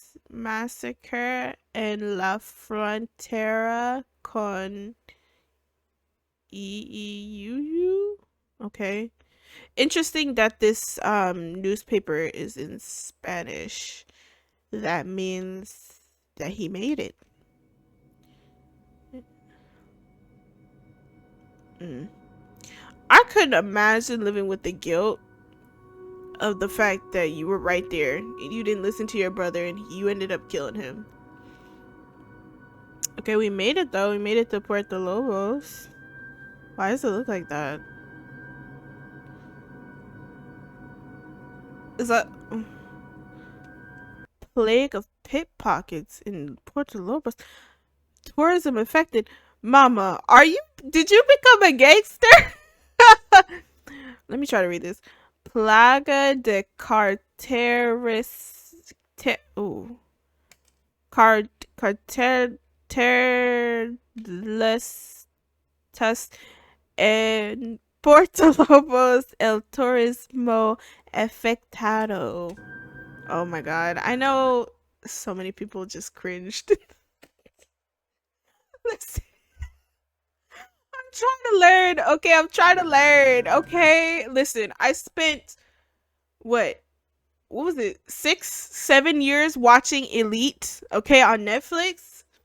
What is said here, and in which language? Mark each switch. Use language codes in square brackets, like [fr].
[es] Massacre en la frontera con EEUU. [en] Okay. Interesting that this newspaper is in Spanish. That means that he made it. I couldn't imagine living with the guilt of the fact that you were right there and you didn't listen to your brother and you ended up killing him. Okay, we made it though. We made it to Puerto Lobos. Why does it look like that? Is that plague of pickpockets in Puerto Lobos? Tourism affected. Mama, did you become a gangster? Let me try to read this. [es] Plaga de carteres carteristas en Puerto Lobos el turismo afectado. [en] Oh my god. I know so many people just cringed. Listen. I'm trying to learn. Okay, I'm trying to learn. Okay, listen. I spent what was it? 6-7 years watching Elite. Okay, on Netflix.